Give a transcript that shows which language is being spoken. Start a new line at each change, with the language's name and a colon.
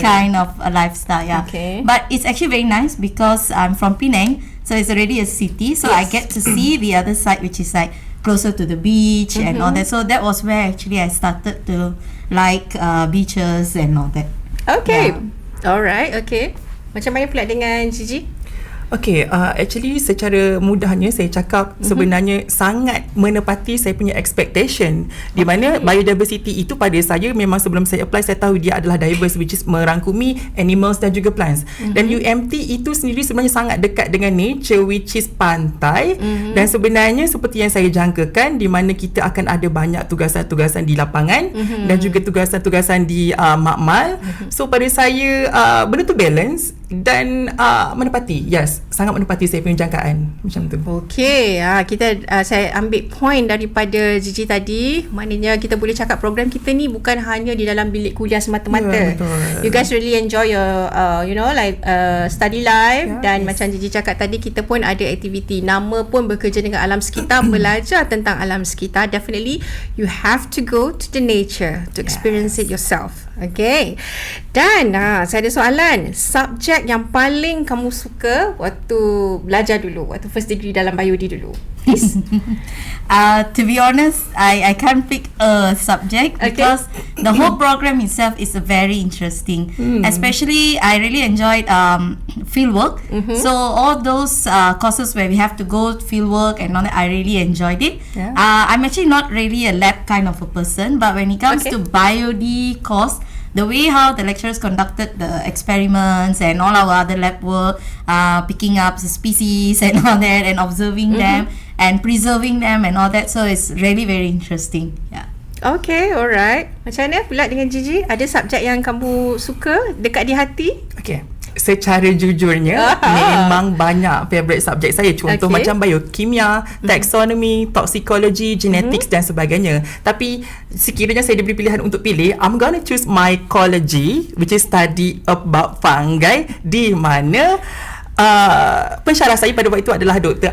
English: kind of a lifestyle. Yeah. Okay. But it's actually very nice because I'm from Penang, so it's already a city. So I get to see the other side, which is like closer to the beach and all that. So that was where actually I started to like beaches and all that. Okay. Yeah. Alright, okay.
Malay: Macam mana pula dengan Gigi? Okay, actually secara mudahnya saya cakap sebenarnya sangat menepati saya punya expectation, di mana biodiversity itu pada saya memang sebelum saya apply saya tahu dia adalah diverse,
English: which is
Malay: merangkumi animals dan juga plants. Dan UMT itu sendiri sebenarnya sangat dekat dengan nature,
English: which is
Malay: pantai, dan sebenarnya seperti yang saya jangkakan, di mana kita akan ada banyak tugasan-tugasan di lapangan dan juga tugasan-tugasan di makmal. So pada saya benda tu balance dan menepati. Yes, sangat menepati saya punya jangkaan macam tu. Okey, saya ambil point daripada Gigi tadi. Maknanya kita boleh cakap program kita ni bukan hanya di dalam bilik kuliah semata-mata. Ya, betul.
English: You guys really enjoy your study life,
Malay: dan macam Gigi cakap tadi, kita pun ada aktiviti. Nama pun bekerja dengan alam sekitar, belajar tentang alam sekitar.
English: Definitely you have to go to the nature to experience it yourself.
Malay: Okay. Dan saya ada soalan, subjek yang paling kamu suka waktu belajar dulu, waktu first degree dalam biologi dulu?
English: To be honest, I can't pick a subject because the whole program itself is very interesting. Especially, I really enjoyed field work. So all those courses where we have to go field work and all that, I really enjoyed it. Yeah. I'm actually not really a lab kind of a person, but when it comes to biology course, the way how the lecturers conducted the experiments and all our other lab work, picking up the species and all that, and observing them and preserving them and all that, so it's really very interesting. Yeah. Okay, alright.
Malay: Macam mana pula dengan Gigi? Ada subjek yang kamu suka, dekat di hati? Okay, secara jujurnya memang banyak favourite subjek saya. Contoh macam biokimia, taxonomy, toxicology, genetics dan sebagainya. Tapi sekiranya saya diberi pilihan untuk pilih,
English: I'm gonna choose mycology, which is study about fungi,
Malay: di mana pensyarah saya pada waktu itu adalah Dr.